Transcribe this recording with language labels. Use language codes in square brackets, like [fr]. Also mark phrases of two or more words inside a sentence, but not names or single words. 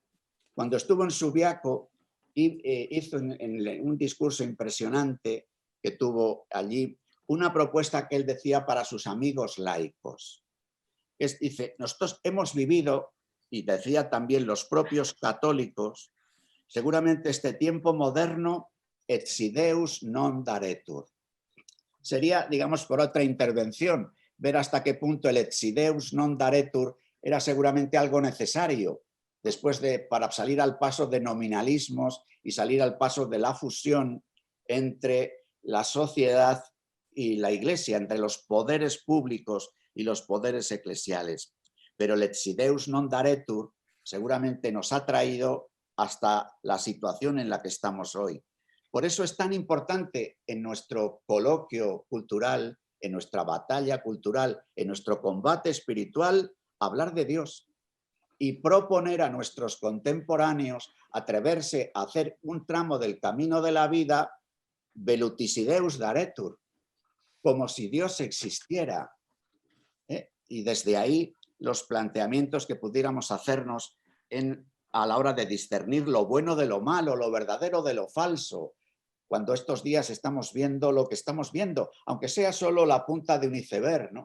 [es] Cuando estuvo en Subiaco, hizo en un discurso impresionante que tuvo allí una propuesta que él decía para sus amigos laicos. Dice, nosotros hemos vivido, y decía también los propios católicos, seguramente este tiempo moderno [la] et si Deus non daretur. [es] Sería, digamos, por otra intervención, ver hasta qué punto el [la] et si Deus non daretur [es] era seguramente algo necesario después para salir al paso de nominalismos y salir al paso de la fusión entre la sociedad y la Iglesia, entre los poderes públicos y los poderes eclesiales. Pero el [la] et si Deus non daretur [es] seguramente nos ha traído hasta la situación en la que estamos hoy. Por eso es tan importante en nuestro coloquio cultural, en nuestra batalla cultural, en nuestro combate espiritual, hablar de Dios y proponer a nuestros contemporáneos atreverse a hacer un tramo del camino de la vida [la] velutis Deus daretur, [es] como si Dios existiera. Y desde ahí los planteamientos que pudiéramos hacernos a la hora de discernir lo bueno de lo malo, lo verdadero de lo falso, cuando estos días estamos viendo lo que estamos viendo, aunque sea solo la punta de un iceberg, ¿no?